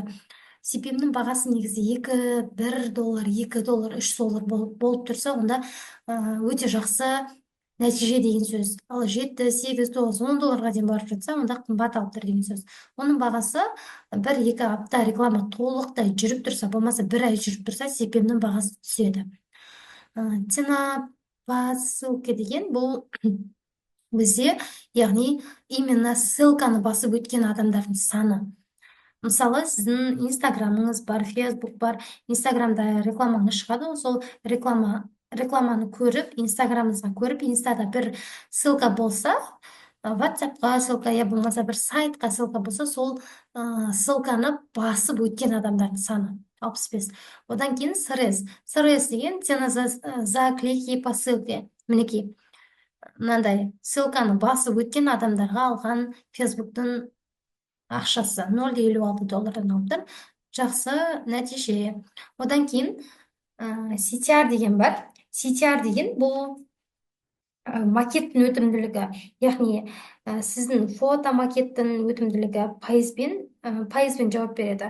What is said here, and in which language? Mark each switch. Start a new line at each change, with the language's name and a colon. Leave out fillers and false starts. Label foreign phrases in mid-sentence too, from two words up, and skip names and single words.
Kazakh: CPM-нің бағасы негізі $1, $2, $3 болып тұрса, онда өте жақсы нәтиже деген сөз. Ал 7, 8, 9, $10 дейін барып жатса, онда қымбат алып тұр деген сөз. Оның бағасы 1-2 апта реклама толықтай жүріп тұрса, болмаса 1 ай жүріп тұрса, CPM-нің бағасы түседі.
Russian: Цена по ссылке
Kazakh: деген бұл бізде, яғни именно ссылканы басып өткен адамдардың саны. Мысалы, сіздің Инстаграмыңыз бар, Фейсбук бар, Инстаграмда рекламаңыз шығады, сол рекламаны көріп, Инстаграмыңызға көріп, Инстада бір ссылка болса, WhatsApp-қа ссылка, болмаса бір сайтқа ссылка болса, сол ссылканы басып өткен адамдардың саны 65. Одан кейін СРС. СРС деген
Russian: цена за клики по ссылке.
Kazakh: Мінекей. мынандай ссылканы басып өткен адамдарға алған фейсбуктың ақшасы $0,56 алып тұр. Жақсы нәтиже. Одан кейін CTR деген бар. CTR деген бұл макеттің өтімділігі, яғни сіздің фото макеттің өтімділігі пайызбен жауап береді.